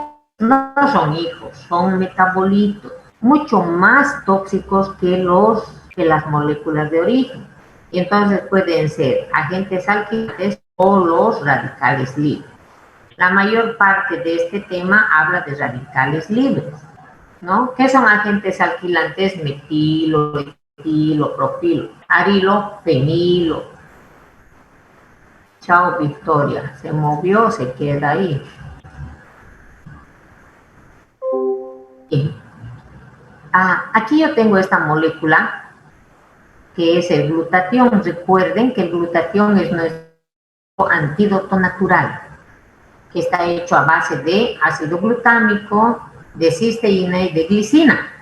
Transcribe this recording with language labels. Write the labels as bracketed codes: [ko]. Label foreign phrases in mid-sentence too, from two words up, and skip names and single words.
[es] No son hijos, son metabolitos, mucho más tóxicos que las moléculas de origen. Y entonces pueden ser agentes alquilantes o los radicales libres. La mayor parte de este tema habla de radicales libres, ¿no? ¿Qué son agentes alquilantes? Metilo, etilo, propilo, arilo, fenilo. Chao, Victoria. Se movió, se queda ahí. Aquí yo tengo esta molécula que es el glutatión. Recuerden que el glutatión es nuestro antídoto natural, que está hecho a base de ácido glutámico, de cisteína y de glicina.